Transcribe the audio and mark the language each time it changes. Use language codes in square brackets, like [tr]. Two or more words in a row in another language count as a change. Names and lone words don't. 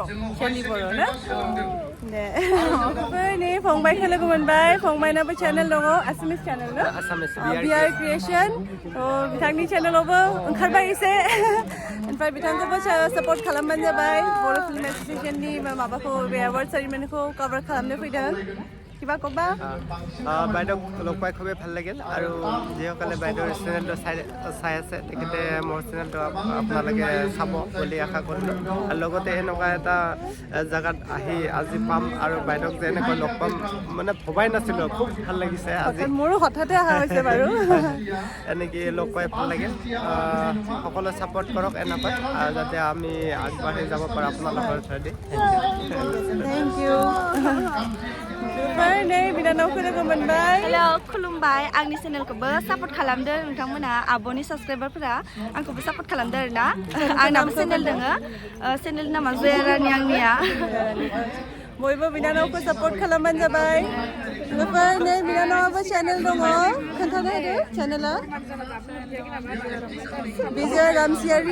[brx] ना दे नै फंबायखौ लोगो मोनबाय फंबायनाबो चेनेल दङ [en] Assamese channel [brx] ना बिआर क्रिएशन बिथांनि चेनेलावबो ओंखारबाय एसे ओमफ्राय बिथांखौबो सापर्ट खालामबानो जाबाय बर' फिल्म एस'सिएशननि माबाखौ बे एवार्ड सेरिमनिखौ कभार खालामनो फैदों [as] কিবা কবা বাইদেউক লগ পাই খুবেই ভাল লাগিল আৰু যিসকলে বাইদেউৰ চেনেলটো চাই আছে তেখেতে মোৰ চেনেলটো আপোনালোকে চাব বুলি আশা কৰিলোঁ আৰু লগতে এনেকুৱা এটা জেগাত আহি আজি পাম আৰু বাইদেউক যে এনেকৈ লগ পাম মানে ভবাই নাছিলোঁ খুব ভাল লাগিছে আজি মোৰো হঠাতে অহা হৈছে বাৰু এনেকৈ লগ পাই ভাল লাগিল সকলোৱে ছাপোৰ্ট কৰক এনেকৈ যাতে আমি আগবাঢ়ি যাব পাৰোঁ আপোনালোকৰ থ্ৰুদি [en] thank you [brx] नै बिनानावखौ लोगो मोनबाय हेलौ खुलुमबाय आंनि चेनेलखौबो सापर्ट खालामदो नोंथांमोना आब'नि साबस्क्राइबारफोरा आंखौबो सापर्ट खालामदो आरोना आंनाबो चेनेल दङ चेनेल नामा जया रानि आंनिया बयबो बिनानावखौ सापर्ट खालामबानो जाबाय लोगोफोर नै बिनानावाबो चेनेल दङ खोन्थानो होदो चेनेला बिजय रामचियारी